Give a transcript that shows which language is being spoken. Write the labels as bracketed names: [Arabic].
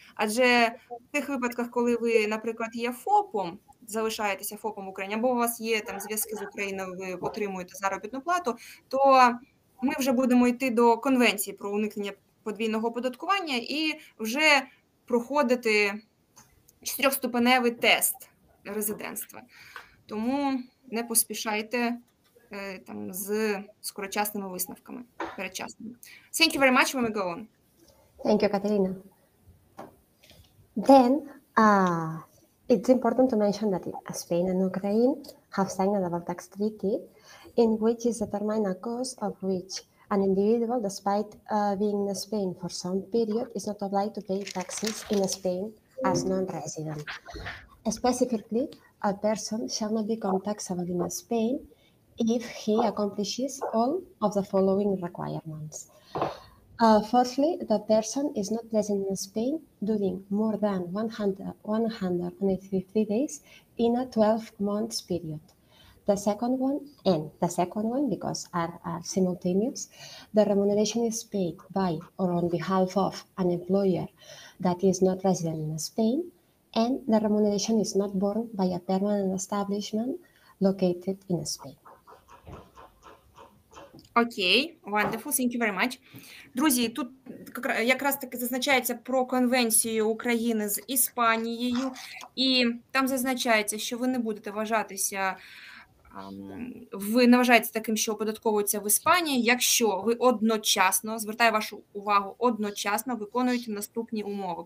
[Ukrainian] Адже в тих випадках, коли ви, наприклад, є ФОПом, залишаєтеся ФОПом в Україні, або у вас є там зв'язки з Україною, ви отримуєте заробітну плату, то ми вже будемо йти до Конвенції про уникнення подвійного оподаткування і вже проходити 4-ступеневий тест резидентства. Тому не поспішайте там з скорочасними висновками, передчасними. [English] Thank you very much. When we go on. Thank you, Katerina. Then, it's important to mention that Spain and Ukraine have signed a double tax treaty in which is determined a cost of which an individual, despite being in Spain for some period, is not obliged to pay taxes in Spain as non-resident. Specifically, a person shall not become taxable in Spain if he accomplishes all of the following requirements. Firstly, the person is not present in Spain during more than 183 days in a 12-month period. The second one, because are simultaneous, the remuneration is paid by or on behalf of an employer that is not resident in Spain, and the remuneration is not borne by a permanent establishment located in Spain. Окей, wonderful, thank you very much. [Ukrainian] Друзі, тут якраз таки зазначається про конвенцію України з Іспанією, і там зазначається, що ви не будете вважатися, ви не вважаєте таким, що оподатковується в Іспанії, якщо ви одночасно, звертаю вашу увагу, одночасно виконуєте наступні умови.